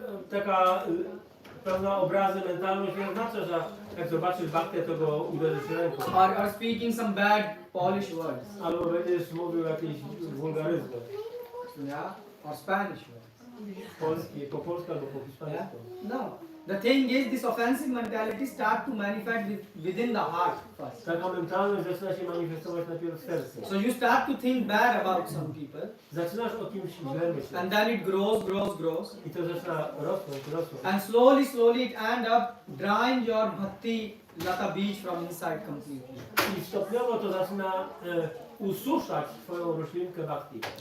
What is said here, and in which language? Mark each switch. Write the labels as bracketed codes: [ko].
[pl] Taka pełna obrazy mentalność nie oznacza, że jak zobaczysz bhaktę, to go uderzysz ręką. [en] Or speaking some bad Polish words. [pl] Albo będziesz mówił jakieś wulgaryzmy. [en] Yeah? Or Spanish words. [pl] Polskie, po polsku albo po hiszpańsku. [en] No. The thing is, this offensive mentality starts to manifest within the heart first. [pl] Taka mentalność zaczyna się manifestować najpierw w sercu. [en] So you start to think bad about some people, [pl] Zaczynasz o kimś źle myśleć. [en] and then it grows. [pl] I to zaczyna rosnąć. [en] And slowly it end up drying your bhakti like a beach from inside completely. [pl] I stopniowo to zaczyna ususzać twoją roślinkę bhakti.